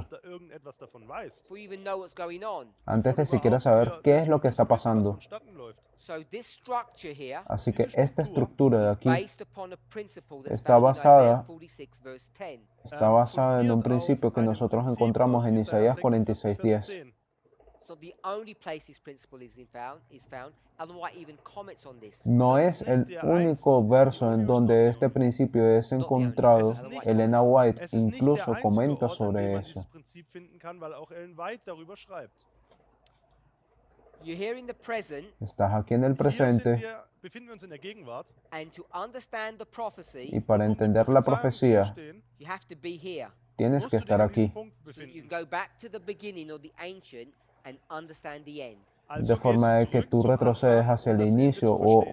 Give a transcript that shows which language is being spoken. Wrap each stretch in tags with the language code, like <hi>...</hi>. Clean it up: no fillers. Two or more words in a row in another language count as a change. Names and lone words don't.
<en>Before you even know what's going on.</en> <es>antes de siquiera saber qué es lo que está pasando.</es> <en>So this structure here</en> <es>Así que esta estructura de</es> <en>is</en> <es>aquí</es> <en>based upon a principle that's</en> <es>está</es> <en>found in Isaiah</en> <es>basada-</es> <en>46 verse 10.</en> <es>está basada en un principio que nosotros encontramos en Isaías 46:10.</es> <en>It's not the only place this principle is found. Ellen White even comments on this.</en> <es>No es el único verso en donde este principio es encontrado. Elena White</es> <de>Es ist nicht der</de> <es>incluso</es> <de>einzige</de> <es>comenta</es> <de>Ort, an dem</de> <es>sobre</es> <de>man</de> <es>eso.</es> <de>dieses Prinzip finden kann, weil auch Ellen White darüber schreibt.</de> <en>You're here in the present,</en> <es>Estás aquí en el presente</es> <de>Befinden wir uns in der Gegenwart.</de> <en>and to understand the</en> <es>y</es> <en>prophecy,</en> <es>para</es> <de>Um die</de> <es>entender la</es> <de>Prophezeiung zu</de> <es>profecía</es> <de>verstehen,</de> <en>you have to be here.</en> <es>tienes</es> <de>musst</de> <es>que</es> <de>du dich</de> <es>estar</es> <de>an diesem</de> <es>aquí.</es> <de>Punkt</de> <en>So that you</en> <de>befinden.</de> <en>can go back to the beginning or the ancient and understand the end.</en> <de>Also</de> <es>De</es> <de>gehst</de> <es>forma</es> <de>du</de> <es>de que</es> <de>zurück</de> <es>tú</es> <de>zum</de> <es>retrocedes</es> <de>Anfang,</de> <es>hacia</es> <de>um</de> <es>el</es> <de>das Ende</de> <es>inicio</es> <de>zu verstehen.</de>